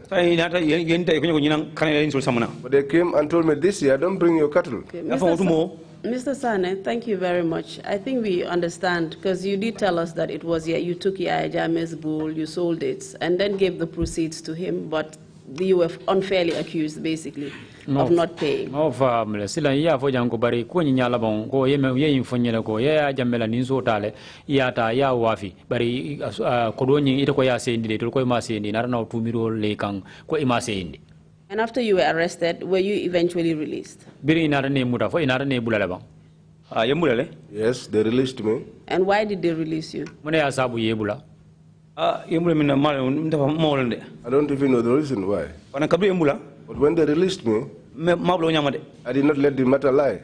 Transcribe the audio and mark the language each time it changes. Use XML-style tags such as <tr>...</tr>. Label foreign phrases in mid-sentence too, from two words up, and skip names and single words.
<en>But they came and told me this year, don't bring your cattle. Okay, Mr. Sanneh, thank you very much. I think we understand, because you did tell us that it was you took Yaya Jame's bull, you sold it, and then gave the proceeds to him, but you were unfairly accused, basically, of not paying. No,</en> <man>sila iya fo jango bari ko nyala bon ko yeme ye infonyela ko ya jamela ninso tale ya ta ya wafi bari ko doni ita ko ya sendi de to ko ma sendi narana tumiro le kan ko ima sendi.</man> <en>And after you were arrested, were you eventually released? Yes, they released me. And why did they release you? I don't even know the reason why. But when they released me, I did not let the matter lie.</en>